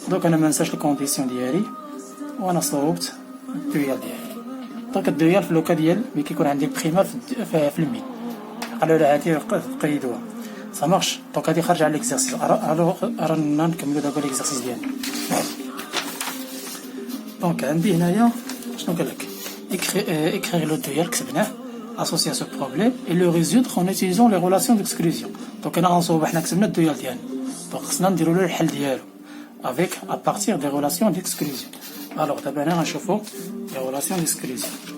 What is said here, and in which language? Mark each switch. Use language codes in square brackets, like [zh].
[ar] دونك انا ما نساش الكونديسيون ديالي وانا صوبت الدويال ديالي. دونك الدويال في اللوكا ديال ملي كيكون عندي بريمال في المين. على هادي قيدوها سا مارش. دونك هادي خارجه على ليكزارسيس. رانا نكملو دابا ليكزارسيس ديالنا. دونك عندي هنايا شنو قالك، [fr] écrire le duel [ar] كتبناه [fr] associé à ce problème et le résoudre en utilisant les relations d'exclusion. [ar] دونك انا غنصوب حنا كتبنا الدويال ديالنا، دونك خصنا نديرو له الحل ديالو [fr] avec à partir des relations d'exclusion. [ar] alors دابا هنا غنشوفو [fr] les relations d'exclusion.